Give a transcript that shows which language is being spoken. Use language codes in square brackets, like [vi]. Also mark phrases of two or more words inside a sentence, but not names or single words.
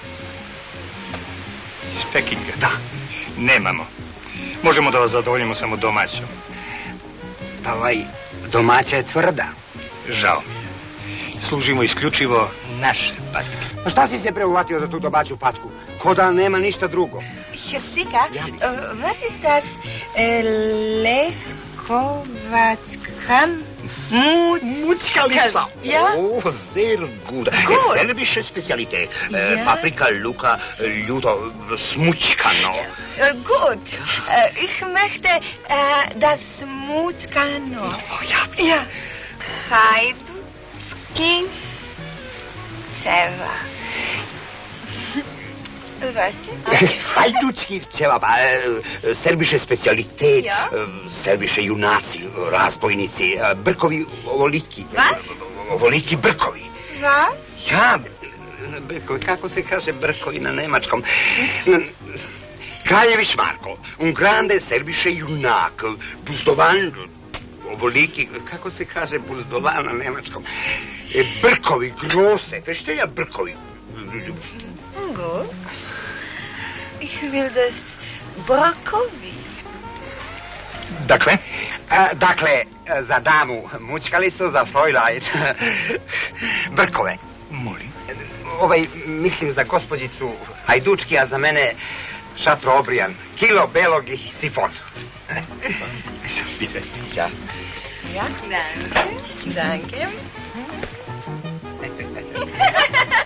[sr] Iz Pekinga? Da. Nemamo. Možemo da vas zadovoljimo samo domaćom. Pa domaća je tvrda. Žao mi je. Služimo isključivo naše patke. Pa šta si se preuvatio za tu domaću patku? Ko da nema ništa drugo. [de] Ja, sicher. Was ist das? Leskovatska Muckalica. Ja? Oh, sehr gut. Gut. Serbische Spezialität. Ja. [sr] Paprika, luka, ljuto, smuckano. [de] Gut. Ich möchte das Smuckano. Oh, ja. [sr] Ja. Hajdutski ceva. [de] Was? Hajdutski cevap, serbische Spezialität, Ja. [sr] serbische junaci, razbojnici, brkovi ovoliki. [de] Was? [sr] Ovoliki brkovi. [de] Was? [sr] Ja, brkovi, kako se kaže brkovi na nemačkom? Kraljević Marko, [it] un grande [sr] serbische junak, buzdovan, ovoliki, kako se kaže buzdovan na nemačkom? Brkovi, grose, [de] verstehe ja brkovi. Gut. Ich will das Brokkoli. [sr] Dakle? Dakle, za damu mučkalicu, za Fräulein brkove. Molim. Mislim za gospođicu Hajdučki, a za mene šatro obrijan, kilo belog i sifon. [de] Ja. Ja, danke. Danke.